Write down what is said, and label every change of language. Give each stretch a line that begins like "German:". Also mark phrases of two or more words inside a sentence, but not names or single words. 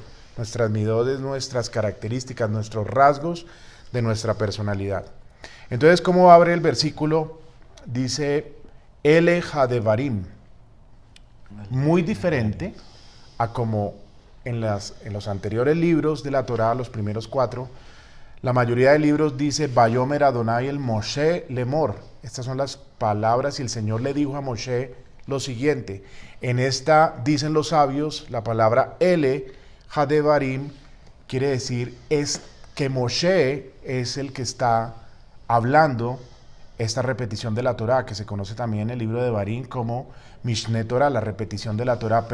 Spanish: Nuestras midot es nuestras características, nuestros rasgos de nuestra personalidad. Entonces, ¿cómo abre el versículo? Dice:
Hebrew: אלה הדברים.
Spanish: Muy diferente a como en los anteriores libros de la Torá, los primeros 4, la mayoría de libros dice:
Hebrew: ויאמר אדני אל משה לאמר.
Spanish: Estas son las palabras, y el Señor le dijo a Moshe lo siguiente. En esta, dicen los sabios, la palabra
Hebrew: אלה הדברים
Spanish: quiere decir es que Moshe es el que está hablando esta repetición de la Torá, que se conoce también en el libro de Devarim como Mishne Torah, la repetición de la Torá.